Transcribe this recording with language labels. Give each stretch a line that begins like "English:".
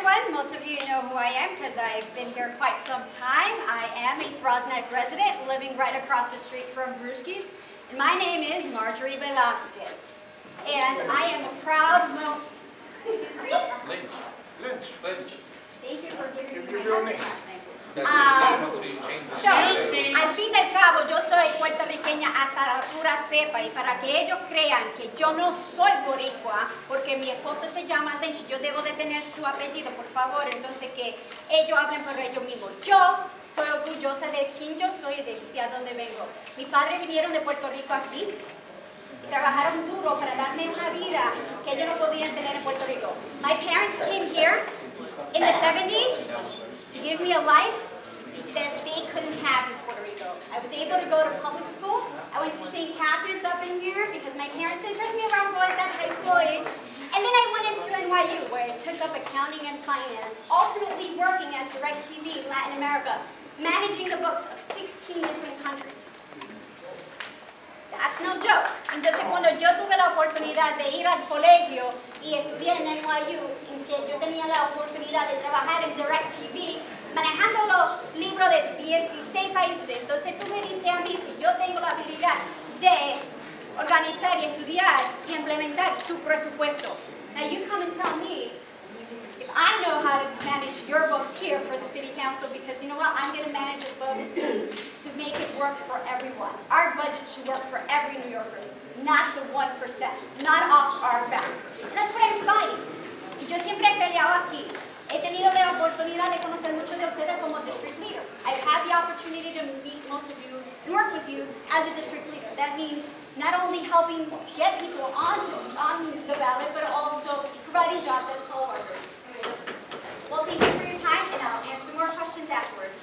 English: Most of you know who I am because I've been here quite some time. I am a Throggs Neck resident living right across the street from Brewski's. And my name is Marjorie Velasquez. And I am a proud Lynch. Thank you for giving me my husband's name.
Spanish: So, al fin del cabo, yo soy puertorriqueña hasta la pura cepa y para que ellos crean que yo no soy boricua porque mi esposo se llama Lynch, yo debo de tener su apellido, por favor, entonces que ellos hablen por ellos mismos. Yo soy orgullosa de quién yo soy y de a dónde vengo. Mis padres vinieron de Puerto Rico aquí, trabajaron duro para darme una vida que ellos no podían tener en Puerto Rico.
English: My parents came here in the 70s to give me a life that they couldn't have in Puerto Rico. I was able to go to public school. I went to St. Catherine's up in here because my parents didn't trust me around boys at high school age. And then I went into NYU where I took up accounting and finance, ultimately working at DirecTV Latin America, managing the books of 16 different countries. That's no joke.
Spanish: Entonces cuando yo tuve la oportunidad de ir al colegio y estudiar en NYU, en que yo tenía la oportunidad de trabajar en DirecTV, manejando los libros de 16 países, entonces tú me dices a mí si yo tengo la habilidad de organizar y estudiar y implementar su presupuesto.
English: Now you come and tell me if I know how to manage your books here for the City Council, because you know what, I'm going to manage the books to make it work for everyone. Our budget should work for every New Yorker, not the 1%, not off our backs. And that's what I'm fighting.
Spanish: Y yo siempre he peleado aquí. He tenido la oportunidad de conocer muchos de ustedes como district leader.
English: I've had the opportunity to meet most of you and work with you as a district leader. That means not only helping get people on the ballot, but also providing jobs as poll workers. Well, thank you for your time, and I'll answer more questions afterwards.